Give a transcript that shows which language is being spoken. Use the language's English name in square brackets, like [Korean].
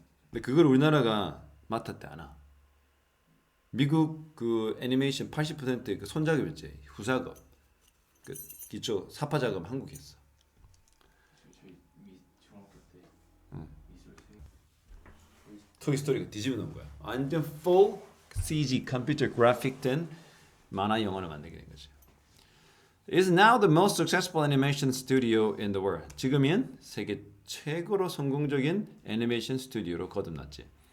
[Korean] 근데 그걸 우리나라가 맡았대 않아. 미국 그 애니메이션 80%의 그 손작업이었지. 후작업. 그 기초 삽화 작업 한국에 했어. 토이스토리가 뒤집어 놓은 거야. 완전 full CG 컴퓨터 그래픽 된 만화 영화를 만들게 된 거죠. [English] It is now the most successful animation studio in the world. [Korean] 지금은 세계 최고로 성공적인 애니메이션 스튜디오로 거듭났지.